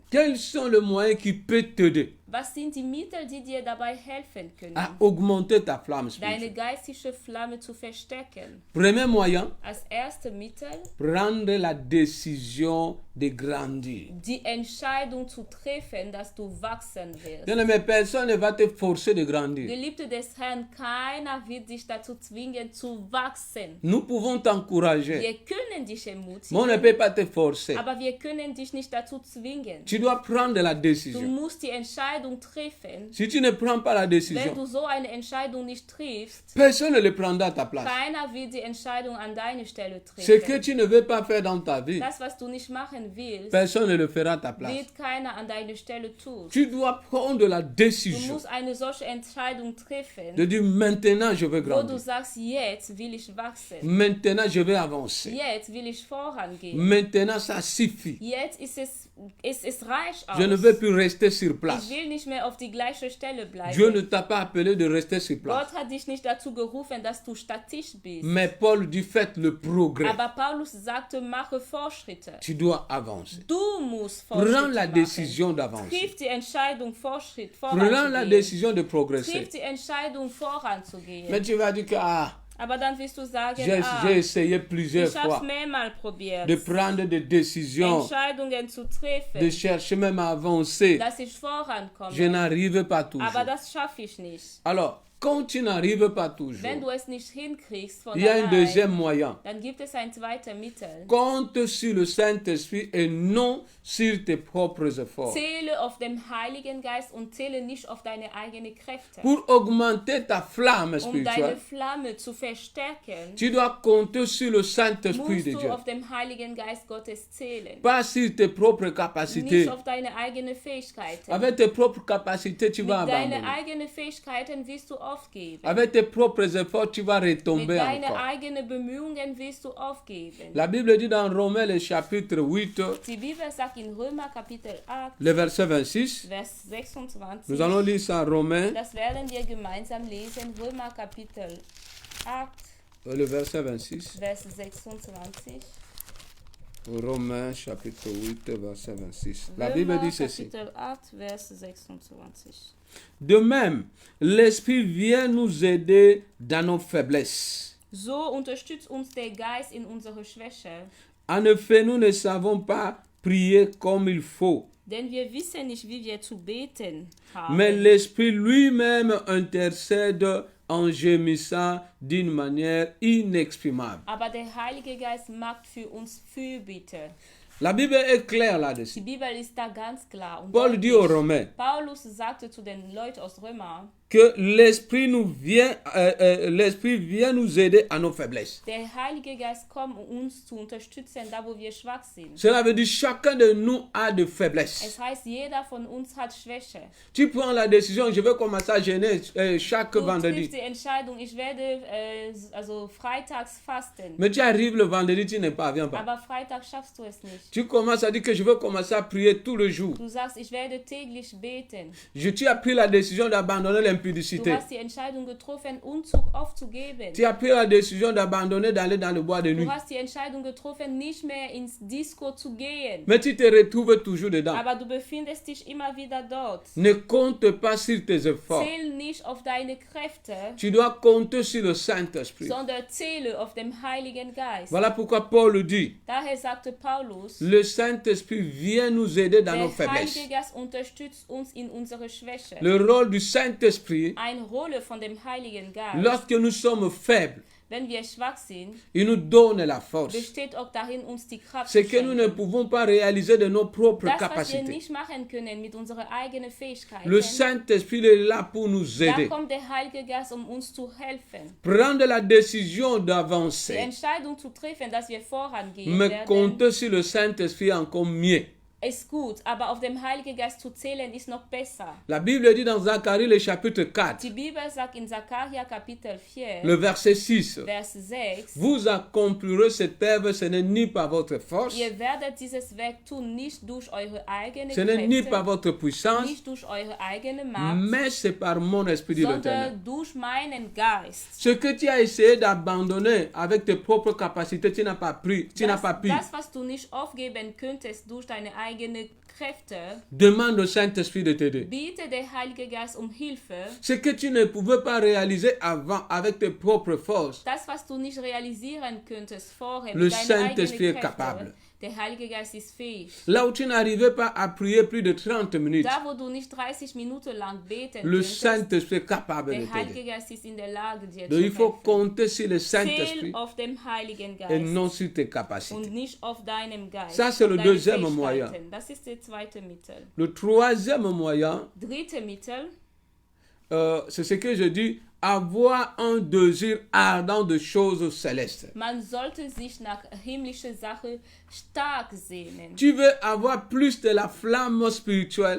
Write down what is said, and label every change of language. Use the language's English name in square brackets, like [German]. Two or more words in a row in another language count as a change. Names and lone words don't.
[French] Quels sont les moyens qui peuvent t'aider [German] Was sind die Mittel, die dir dabei helfen können, [French] à augmenter ta flamme [German] deine [French] spirituelle? [German] geistliche Flamme zu verstärken? [French] Premier moyen, [German] Als erste Mittel, [French] prendre la décision de grandir. [German] die Entscheidung zu treffen, dass du wachsen wirst. [French] Bien-aimé, personne ne va te forcer de grandir. [German] Geliebte des Herrn, keiner wird dich dazu zwingen zu wachsen. [French] Nous pouvons t'encourager, [German] Wir können dich [French] mais on ne [German] ermutigen, [French] peut pas te forcer. [German] aber wir können dich nicht dazu zwingen. [French] Tu dois prendre la [German] Du [French] décision. [German] musst die Entscheidung treffen. [French] Si tu ne prends pas la [German] Wenn [French] décision, [German] du so eine Entscheidung nicht triffst, [French] personne ne le prendra à ta place. [German] keiner wird die Entscheidung an deine Stelle [French] Ce que [German] treffen. [French] tu ne veux pas faire dans ta vie, [German] Das, was du nicht machen willst, [French] personne ne le fera à ta place. [German] wird keiner an deine Stelle tun. [French] Tu dois prendre la [German] Du [French] décision [German] musst eine solche Entscheidung treffen, [French] de dire maintenant je veux [German] wo du [French] grandir. [German] sagst, jetzt will ich wachsen. [French] Maintenant je vais avancer. [German] Jetzt will ich vorangehen. [French] Maintenant ça suffit. [German] Jetzt es reicht aus. [French] Je ne veux plus rester sur [German] Ich [French] place. [German] will nicht mehr auf die gleiche Stelle [French] Dieu ne [German] bleiben. [French] t'a pas appelé de rester sur place. [German] Gott hat dich nicht dazu gerufen, dass du statisch bist. [French] Mais Paul dit faites le progrès. [German] Aber Paulus sagte, mache Fortschritte. [French] Tu dois avancer. [German] Du musst [French] Prends [German] Fortschritte [French] la [German] machen. [French] décision d'avancer. [German] Triff die Entscheidung, Fortschritt [French] Prends la [German] voranzugehen. [French] décision de progresser. [German] Triff die Entscheidung, voranzugehen. [French] Mais tu vas dire que [German] Aber dann wirst du sagen, [French] j'ai essayé plusieurs [German] ich habe es [French] fois [German] mehrmals probiert, [French] de prendre des décisions, [German] Entscheidungen zu [French] de [German] treffen, [French] chercher même à avancer. [German] dass ich vorankomme. [French] Je n'arrive pas toujours. [German] Aber das schaffe ich nicht. [French] Alors, quand tu n'arrives pas toujours, [German] Wenn du es nicht hinkriegst von [French] il y a un [German] allein, [French] deuxième moyen. [German] dann gibt es ein zweites Mittel. [French] Compte sur le Saint-Esprit et non sur tes propres efforts. [German] Zähle auf den Heiligen Geist und zähle nicht auf deine eigenen Kräfte. [French] Pour augmenter ta flamme [German] Um deine [French] spirituelle, [German] Flamme zu verstärken, [French] tu dois compter sur le Saint-Esprit [German] musst [French] de [German] du [French] Dieu. [German] auf den Heiligen Geist Gottes zählen. [French] Pas sur tes propres [German] Nicht [French] capacités. [German] auf deine eigenen Fähigkeiten. [French] Avec tes propres capacités, tu [German] Mit [French] vas [German] deinen [French] abandonner. [German] eigenen Fähigkeiten wirst du aufgeben. [French] Avec tes propres efforts, tu vas [German] Mit [French] retomber [German] deinen [French] encore. [German] eigenen Bemühungen wirst du aufgeben. [French] La Bible dit dans Romains, le chapitre 8, [German] Die Bibel sagt in Römer Kapitel 8, [French] le verset 26. [German] Vers 26. [French] Nous allons lire ça en Romains, [German] Das werden wir gemeinsam lesen. Römer Kapitel 8, [French] le verset 26. [German] Vers 26. [French] Romains, chapitre 8, verset 26. La [German] Römer [French] Bible dit ceci. [German] Kapitel 8, Vers 26. [French] De même, l'Esprit vient nous aider dans nos faiblesses. [German] So unterstützt uns der Geist in unserer Schwäche, [French] En effet, nous ne savons pas prier comme il faut, [German] denn wir wissen nicht, wie wir zu beten haben. [French] mais l'Esprit lui-même intercède en gémissant d'une manière inexprimable. [German] Aber der Heilige Geist macht für uns Fürbitte. [French] La Bible est claire là-dessus. [German] Die Bibel ist da ganz klar. Und [French] Paul dit aux Romains [German] Paulus sagte zu den Leuten aus Römer, [French] que l'Esprit vient nous aider à nos faiblesses. [German] der Heilige Geist kommt, um uns zu unterstützen, da wo wir schwach sind. [French] Cela veut dire chacun de nous a de faiblesses. [German] Es heißt, jeder von uns hat Schwäche. [French] Tu prends la décision, je vais commencer à jeûner chaque [German] Du [French] vendredi. [German] triffst die Entscheidung, ich werde also freitags fasten. [French] Mais tu arrives le vendredi, tu ne parviens pas. [German] Aber Freitag schaffst du es nicht. [French] Tu commences à dire que je vais commencer à prier tout le jour. [German] Du sagst, ich werde täglich beten. [French] Tu as pris la décision d'abandonner [German] Du [French] l'impudicité. [German] hast die Entscheidung getroffen, Unzug aufzugeben. [French] Tu as pris la décision d'abandonner d'aller dans le bois de nuit. [German] Du hast die Entscheidung getroffen, nicht mehr ins Disco zu gehen. [French] Mais tu te retrouves toujours dedans. [German] Aber du befindest dich immer wieder dort. [French] Ne compte pas sur tes efforts. [German] Zähl nicht auf deine Kräfte, [French] Tu dois compter sur le Saint-Esprit. [German] sondern zähle auf den Heiligen Geist. [French] Voilà pourquoi Paul dit, [German] Daher sagte Paulus, [French] le Saint-Esprit vient nous aider dans nos [German] der [French] faiblesses. [German] Heilige Geist unterstützt uns in unserer Schwäche. [French] Le rôle du Saint-Esprit, [German] Eine Rolle von dem Heiligen Geist, [French] lorsque nous sommes faibles, [German] wenn wir schwach sind, [French] il nous donne la force. [German] besteht auch darin, uns die Kraft [French] Ce [German] zu [French] que nous ne [German] schenken. [French] pouvons pas réaliser de nos propres [German] Das, was wir [French] capacités. [German] nicht machen können mit unseren eigenen Fähigkeiten, [French] Le Saint-Esprit est là pour nous [German] da [French] aider. [German] kommt der Heilige Geist, um uns zu helfen. [French] Prendre la décision [German] Die [French] d'avancer, [German] Entscheidung zu treffen, dass wir vorangehen [French] mais [German] werden, [French] compter sur le Saint-Esprit encore mieux. [German] ist gut, aber auf den Heiligen Geist zu zählen ist noch besser. [French] La Bible dit dans Zacharie, le chapitre 4, [German] Die Bibel sagt in Sacharja Kapitel 4, [French] le verset 6, [German] Vers 6, [French] vous accomplirez cette œuvre, ce n'est ni par votre force, [German] ihr werdet dieses Werk tun, nicht durch eure eigene [French] ce n'est ni par [German] Kräfte, [French] votre puissance, [German] nicht durch eure eigene Macht, [French] mais c'est par mon esprit dit l'Éternel. [German] sondern durch meinen Geist. [French] Ce que tu as essayé d'abandonner avec tes propres capacités, tu n'as pas pu. [German] Das, was du nicht aufgeben könntest durch deine eigenen Kräfte, [French] Demande au Saint-Esprit de t'aider. [German] biete der Heilige Geist um Hilfe. [French] Ce que tu ne pouvais pas réaliser avant avec tes propres forces, [German] Das, was du nicht realisieren könntest vorher [French] Le [German] mit deinen [French] Saint-Esprit [German] eigenen [French] est capable. [German] Kräften, der Heilige Geist ist fähig. [French] là où tu n'arrivais pas à prier plus de 30 minutes, [German] Da, wo du nicht 30 Minuten lang beten [French] le [German] könntest, [French] Saint-Esprit est capable de [German] der Heilige [French] t'aider. [German] Geist ist in der Lage, dir [French] Donc [German] zu [French] il faut [German] helfen. [French] compter sur le [German] Zähl [French] Saint-Esprit [German] auf den Heiligen [French] et [German] Geist [French] non sur tes capacités. [German] und nicht auf deinem Geist. [French] Ça, c'est [German] auf [French] le [German] deine [French] deuxième moyen. [German] Fähigkeiten. Das ist der zweite Mittel. [French] Le troisième moyen, [German] Dritte Mittel, [French] c'est ce que je dis, avoir un désir ardent de choses célestes. [German] man sollte sich nach himmlischer Sache stark sehnen. [French] Tu veux avoir plus de la flamme spirituelle.